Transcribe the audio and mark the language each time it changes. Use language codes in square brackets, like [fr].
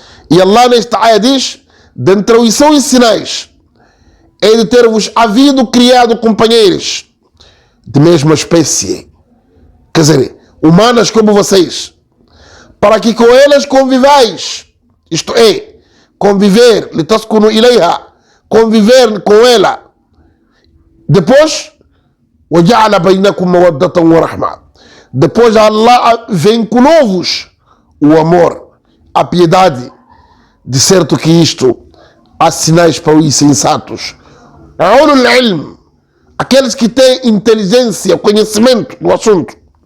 [pt] E Allah nesta área diz: dentre os seus sinais é de ter-vos havido criado companheiros de mesma espécie, quer dizer, humanas como vocês, para que com elas convivais, isto é, conviver, [ar] litaskunu ilayha, [pt] conviver com ela. [ar] Depois, وَجَعَلَ بَيْنَكُمْ مَوَدَّةً وَرَحْمَةً. [pt] Depois Allah vinculou-vos o amor, a piedade. De certo que isto há sinais para os insensatos. Ulul ilm, aqueles que têm inteligência, conhecimento do assunto.